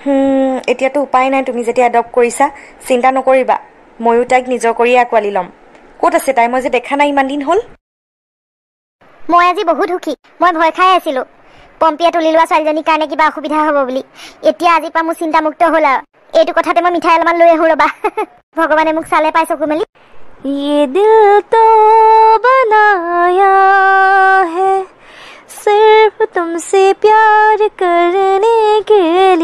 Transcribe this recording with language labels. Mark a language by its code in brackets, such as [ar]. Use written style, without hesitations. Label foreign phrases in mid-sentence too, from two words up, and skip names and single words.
[as] এতিয়াতো উপায় নাই, তুমি যেতিয়া এডপ্ট কৰিছা। চিন্তা নকৰিবা, ময়ো তাইক নিজৰ কৰিয়ে আঁকোৱালি ল'ম। ক'ত আছে তাই? মই যে দেখা নাই ইমান দিন হ'ল। মই আজি বহুত সুখী। মই ভয় খাই আছিলোঁ পম্পীয়ে তুলি লোৱা ছোৱালীজনীৰ কাৰণে কিবা অসুবিধা হ'ব বুলি। এতিয়া আজিৰ পৰা মোৰ চিন্তামুক্ত হ'ল আৰু। এইটো কথাতে মই মিঠাই অলপমান লৈ আহোঁ ৰ'বা। ভগৱানে মোক চালে পাই চকু মেলি। [hi] ये दिल तो बनाया है सिर्फ तुमसे प्यार करने के